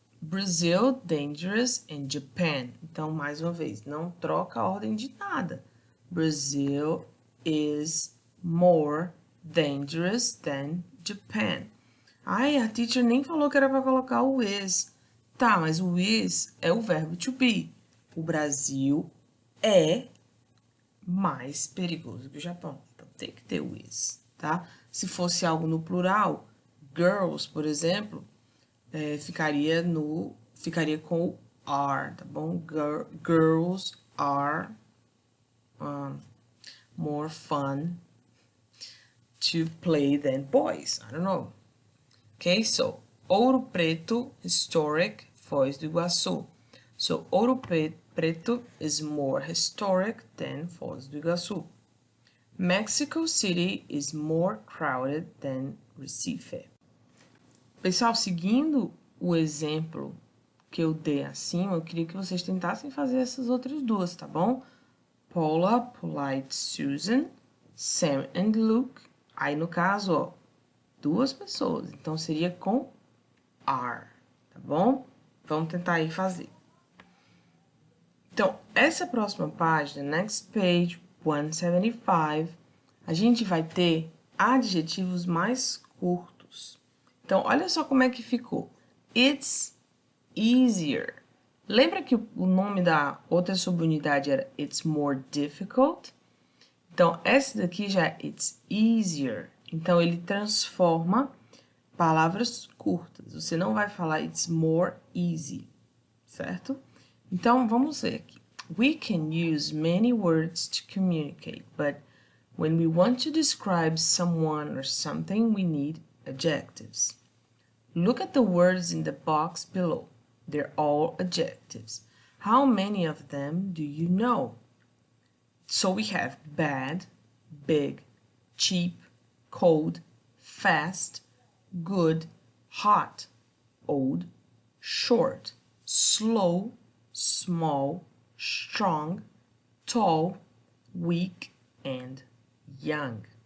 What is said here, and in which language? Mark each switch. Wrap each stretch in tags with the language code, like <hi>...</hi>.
<en>Brazil, dangerous, and Japan.</en> <pt>Então, mais uma vez, não troca a ordem de nada.</pt> <en>Brazil is more dangerous than Japan.</en> <pt>Ai, a teacher nem falou que era para colocar o is. Tá, mas o is é o verbo to be. O Brasil é mais perigoso que o Japão. Então, tem que ter o is, tá? Se fosse algo no plural, girls, por exemplo, ficaria com o are, tá bom?</pt> <en>Girls are more fun to play than boys. I don't know. Okay, so Ouro Preto, historic, Foz do Iguaçu. So Ouro Preto is more historic than Foz do Iguaçu. Mexico City is more crowded than Recife.</en> <pt>Pessoal, seguindo o exemplo que eu dei acima, eu queria que vocês tentassem fazer essas outras duas, tá bom?</pt> <en>Paula, Polite, Susan, Sam and Luke.</en> <pt>Aí, no caso, ó, duas pessoas. Então, seria com are, tá bom? Vamos tentar aí fazer. Então, essa próxima página,</pt> <en>next page 175,</en> <pt>a gente vai ter adjetivos mais curtos. Então, olha só como é que ficou.</pt> <en>It's easier.</en> <pt>Lembra que o nome da outra subunidade era</pt> <en>It's more difficult?</en> <pt>Então, essa daqui já é</pt> <en>It's easier.</en> <pt>Então, ele transforma palavras curtas. Você não vai falar</pt> <en>It's more easy,</en> <pt>certo? Então, vamos ver aqui.</pt> <en>We can use many words to communicate, but when we want to describe someone or something, we need adjectives. Look at the words in the box below. They're all adjectives. How many of them do you know? So we have bad, big, cheap, cold, fast, good, hot, old, short, slow, small, strong, tall, weak, and young.</en>